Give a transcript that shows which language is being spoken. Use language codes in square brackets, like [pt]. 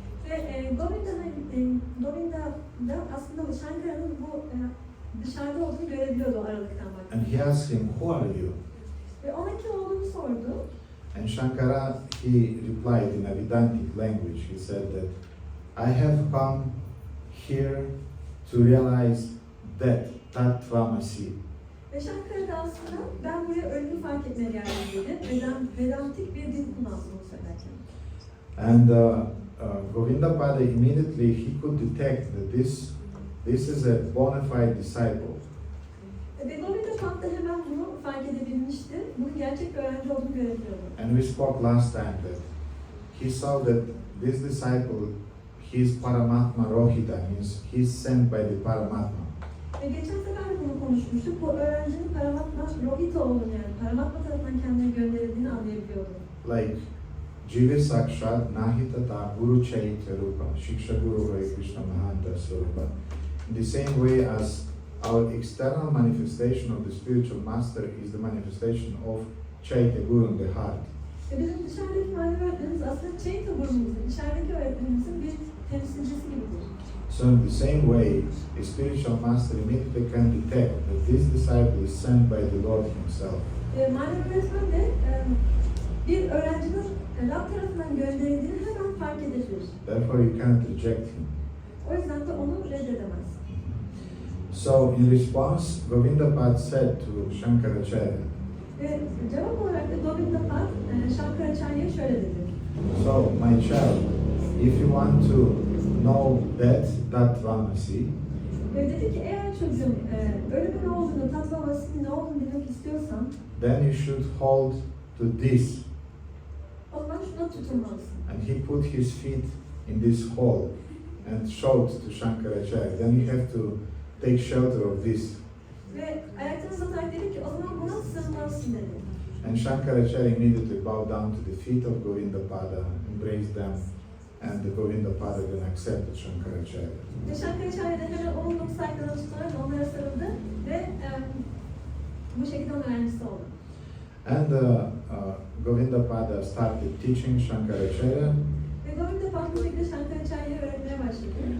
[tr] Ve Govinda'da aslında bu Shankara'nın bu dışarıda olduğunu görebiliyordu o aralıktan [en] And [tr] bakınca. [en] he asked him, "Who are you?" [tr] Ve ona kim olduğunu sordu. [en] And Shankara, he replied in a Vedantic language. He said that I have come here to realize that Tattvamasi. [tr] Ve Şankara'da aslında ben buraya ölümü fark etmeye geldim dedi. Vedantik bir dil kullandım onu söylerken. [en] And Govindapada immediately he could detect that this is a bona fide disciple. [tr] Ve Govindapad da hemen bunu fark edebilmişti. Bunun gerçek bir öğrenci olduğunu görebiliyordu. [en] And we spoke last time that he saw that this disciple, his Paramatma Rohita, means he's sent by the Paramatma. [tr] Ve geçen sefer de bunu konuşmuştuk. Bu öğrencinin Paramatma Rohita olduğunu yani Paramatma tarafından kendine gönderildiğini anlayabiliyordu. [sa] Like Jiva Sakshat Nahitata Guru Chaitya Rupa Shiksha Guru Hare Krishna Mahanta Swarupa. [en] In the same way as our external manifestation of the spiritual master is the manifestation of Chaitya Guru in the heart. [tr] Bizim dışarıdaki manevi öğretmenimiz aslında Chaitya Guru'muzun, içerideki öğretmenimizin bir temsilcisi gibidir. [en] So in the same way, a spiritual master immediately can detect that this disciple is sent by the Lord Himself. [tr] Manevi öğretmen de bir öğrencinin Rab tarafından gönderildiğini hemen fark edebilir. [en] Therefore, you cannot reject him. [tr] O yüzden de onu reddedemez. [en] So, in response, Govindapad said to Shankaracharya, [tr] Ve cevap olarak da Govindapad Şankaracharya şöyle dedi. [en] so, my child, if you want to know that Tattvamasi, [tr] Ve dedi ki eğer çocuğum ölümün ne olduğunu, Tattvamasi'nin ne olduğunu bilmek istiyorsan, [en] then you should hold to this. [tr] o zaman şuna tutunmalısın. [en] And he put his feet in this hole and showed to Shankaracharya. Then you have to take shelter of this. [tr] Ve ayaklarını uzatarak dedi ki o zaman buna sığınmalısın dedi. [en] And Shankaracharya immediately bowed down to the feet of Govindapada, embraced them, and the Govindapada then accepted Shankaracharya. [tr] Ve Şankaracharya da hemen onun saygılarını tutarak onlara sarıldı ve bu şekilde onun öğrencisi oldu. [en] And Govindapada started teaching Shankaracharya. [tr] Ve Govindapad bu şekilde Şankaracharya öğretmeye başladı.